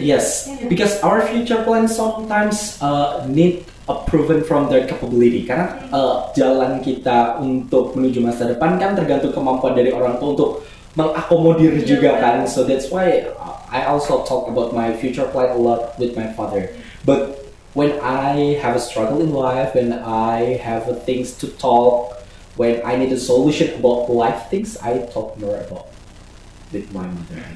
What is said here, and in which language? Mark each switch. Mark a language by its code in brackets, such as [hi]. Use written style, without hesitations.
[en] Yes, because our future plans sometimes need proven from their capability. [id] Karena jalan kita untuk menuju masa depan kan tergantung kemampuan dari orang tua untuk mengakomodir juga kan. [en] So that's why I also talk about my future plan a lot with my father. But when I have a struggle in life, when I have things to talk, when I need a solution about life things, I talk more about with my mother.